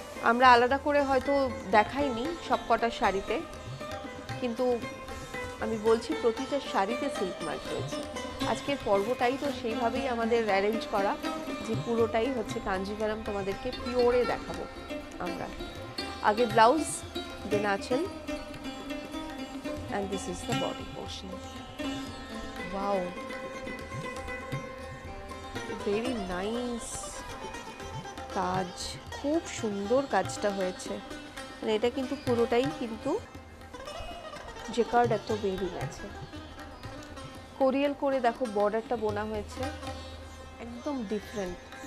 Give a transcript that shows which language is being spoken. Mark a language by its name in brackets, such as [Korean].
[Bangla] আমরা আলাদা করে হয়তো দেখাইনি সবকটা শাড়িতে, কিন্তু আমি বলছি প্রতিটা শাড়িতে সিল্ক মার্ক রয়েছে। আজকের পর্বটাই তো সেইভাবেই আমাদের অ্যারেঞ্জ করা, যে পুরোটাই হচ্ছে কাঞ্জিভারাম তোমাদেরকে পিওরে দেখাবো আমরা। [English] আগে blouse, then আঁচল, and this is the body portion. Wow, very nice [Bangla] কাজ, খুব সুন্দর কাজটা হয়েছে। মানে এটা কিন্তু পুরোটাই কিন্তু জেকার্ড একটা বেরিং আছে, কোরিয়াল করে দেখো বর্ডারটা বোনা হয়েছে, একদম ডিফারেন্ট।